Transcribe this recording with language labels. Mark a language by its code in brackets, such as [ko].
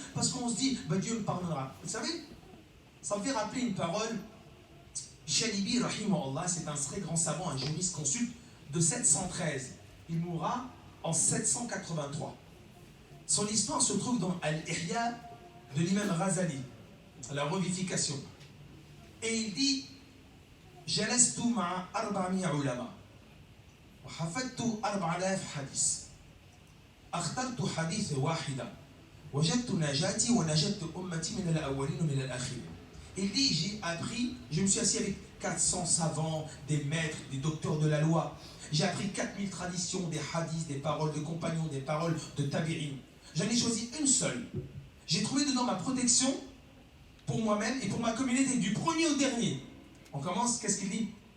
[fr] Parce qu'on se dit, bah, Dieu me pardonnera. Vous savez, ça me fait rappeler une parole. Shalibi, rahimahullah, c'est un très grand savant, un juriste consulte de 713. Il mourra en 783. Son histoire se trouve dans Al-Ihya de l'imam Ghazali, la revivification. Et il dit, [ar] جلست مع 400 علماء وحفظت 4000 حديث اخترت حديث واحدا وجدت نجاتي ونجدت أمتي من الأولين ومن الآخرين. [fr] Il dit, j'ai appris, je me suis assis avec 400 savants, des maîtres, des docteurs de la loi. J'ai appris 4000 traditions, des hadiths, des paroles de compagnons, des paroles de tabi'in. J'en ai choisi une seule. J'ai trouvé dedans ma protection pour moi-même et pour ma communauté, du premier au dernier. On commence, qu'est-ce qu'il dit?